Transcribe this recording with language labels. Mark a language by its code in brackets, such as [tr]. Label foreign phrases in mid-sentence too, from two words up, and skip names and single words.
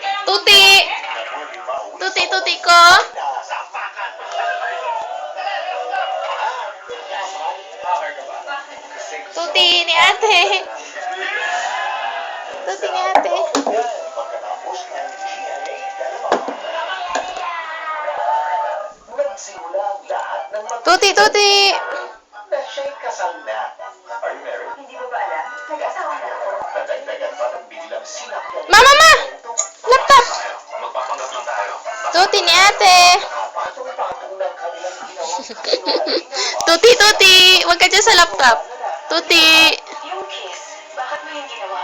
[tl] Tuti! Tuti ko! Tuti ni ate! Tuti ni ate! Tuti! Na siya'y kasal na. [en] Are you married? [tl] Hindi mo ba alam? Nag-asawa na ako. Nadagdagan pa ng biglang sinakyan. Mama! Laptop! Magpapanggap lang tayo. Tuti ni ate! Patong-patong ng kanilang ginawang kasinungalingan. Tuti! Huwag ka dyan sa laptop. Tuti! Yung kiss, bakit mo yung ginawa?